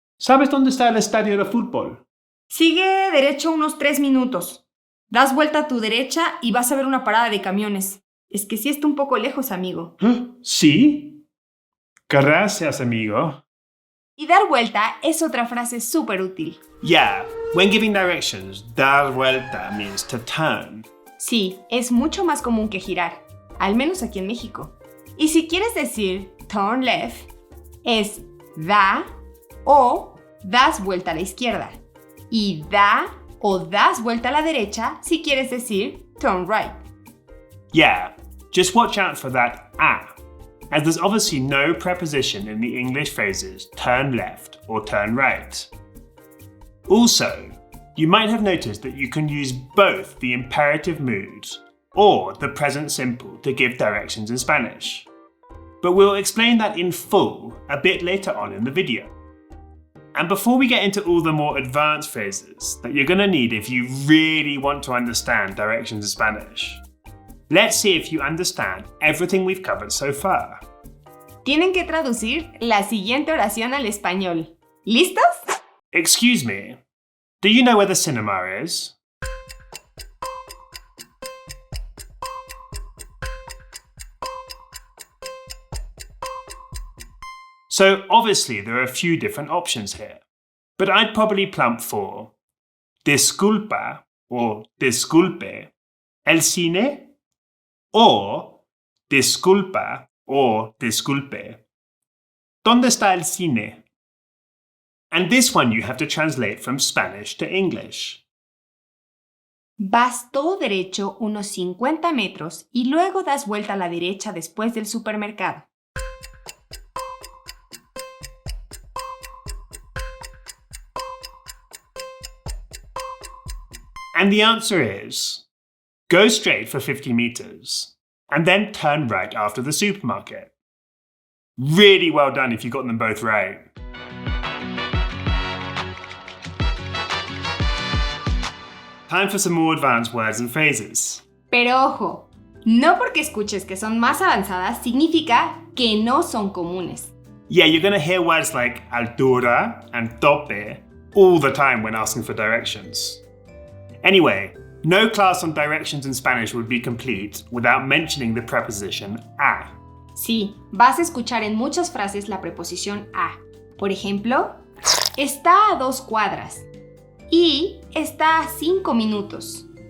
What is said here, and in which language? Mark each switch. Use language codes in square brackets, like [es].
[es] ¿Sabes dónde está el estadio de fútbol? Sigue derecho unos 3 minutos. Das vuelta a tu derecha y vas a ver una parada de camiones. Es que sí está un poco lejos, amigo. ¿Sí? Gracias, amigo. Y dar vuelta es otra frase súper útil. [en] Yeah, when giving directions, dar vuelta means to turn. [es] Sí, es mucho más común que girar, al menos aquí en México. Y si quieres decir [en] turn left, [es] es da o das vuelta a la izquierda. Y da o das vuelta a la derecha si quieres decir [en] turn right. Yeah, just watch out for that as there's obviously no preposition in the English phrases turn left or turn right. Also, you might have noticed that you can use both the imperative mood or the present simple to give directions in Spanish. But we'll explain that in full a bit later on in the video. And before we get into all the more advanced phrases that you're going to need if you really want to understand directions in Spanish, let's see if you understand everything we've covered so far. [es] Tienen que traducir la siguiente oración al español. ¿Listos? [en] Excuse me, do you know where the cinema is? So obviously there are a few different options here, but I'd probably plump for disculpa or [es] disculpe el cine [en] or disculpa or disculpe. [es] ¿Dónde está el cine? [en] And this one you have to translate from Spanish to English. [es] Vas todo derecho unos 50 metros y luego das vuelta a la derecha después del supermercado. [en] And the answer is, go straight for 50 meters and then turn right after the supermarket. Really well done if you got them both right. Time for some more advanced words and phrases. [es] Pero ojo, no porque escuches que son más avanzadas significa que no son comunes. [en] Yeah, you're going to hear words like altura and tope all the time when asking for directions. Anyway, no class on directions in Spanish would be complete without mentioning the preposition a. [es] Sí, vas a escuchar en muchas frases la preposición a. Por ejemplo, está a 2 cuadras y está a 5 minutos.